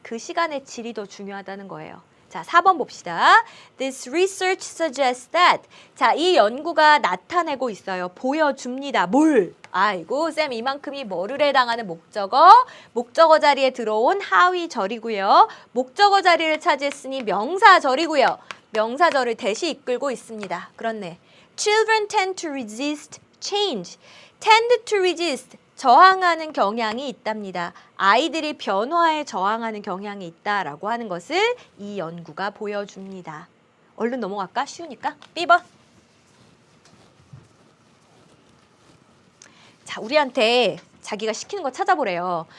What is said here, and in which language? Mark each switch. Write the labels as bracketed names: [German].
[Korean] 그 시간의 질이 더 중요하다는 거예요. 자, 4번 봅시다. [English] This research suggests that. [Korean] 자, 이 연구가 나타내고 있어요. 보여줍니다. 뭘? 아이고, 쌤 이만큼이 뭐를 해당하는 목적어? 목적어 자리에 들어온 하위절이고요. 목적어 자리를 차지했으니 명사절이고요. 명사절을 대시 이끌고 있습니다. 그렇네. [English] Children tend to resist change. tend to resist. [Korean] 저항하는 경향이 있답니다. 아이들이 변화에 저항하는 경향이 있다라고 하는 것을 이 연구가 보여줍니다. 얼른 넘어갈까? 쉬우니까. B번. 자, 우리한테 자기가 시키는 거 찾아보래요.